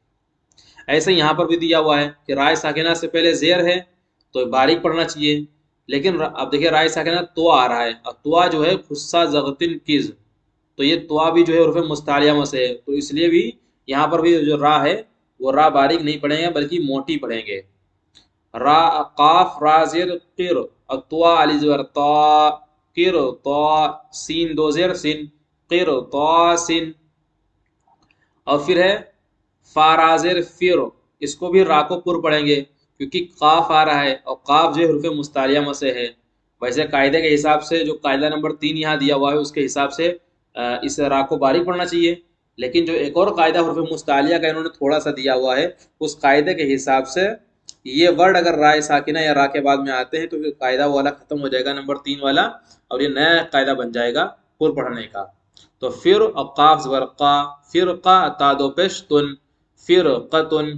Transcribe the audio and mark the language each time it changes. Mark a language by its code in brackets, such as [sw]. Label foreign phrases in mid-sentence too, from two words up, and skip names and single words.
[ur] ایسے یہاں پر بھی دیا ہوا ہے کہ رائے ساکنہ سے پہلے زیر ہے تو باریک پڑھنا چاہیے، لیکن اب دیکھیں رائے ساکنہ تو آ رہا ہے، اور تو جو ہے خصہ زغتن کز، تو یہ تو بھی جو ہے حروف مستعلیہ میں سے ہے، تو اس لیے بھی یہاں پر بھی جو را ہے وہ را باریک نہیں پڑھیں گے بلکہ موٹی پڑھیں گے۔ را قاف را زیر قر، اور طوا علی زبر طا، قر طا، سین دو زیر سن، قر طا سن۔ اور پھر ہے فا را زیر فر، اس کو بھی را کو پر پڑھیں گے کیونکہ قاف آ رہا ہے اور قاف جو حروف مستعلیہ میں سے ہے۔ ویسے قاعدے کے حساب سے جو قاعدہ نمبر 3 یہاں دیا ہوا ہے اس کے حساب سے اس را کو باریک پڑھنا چاہیے، لیکن جو ایک اور قاعدہ حروف مستعلیہ کا انہوں نے تھوڑا سا دیا ہوا ہے، اس قاعدے کے حساب سے یہ ورڈ اگر رائے ساکنہ یا را کے بعد میں آتے ہیں تو پھر قاعدہ والا ختم ہو جائے گا، نمبر 3 والا، اور یہ نیا قاعدہ بن جائے گا پر پڑھنے کا. تو پھر اور قاف زبر قا، پھر قا تا دو پیش تن، پھر قتن.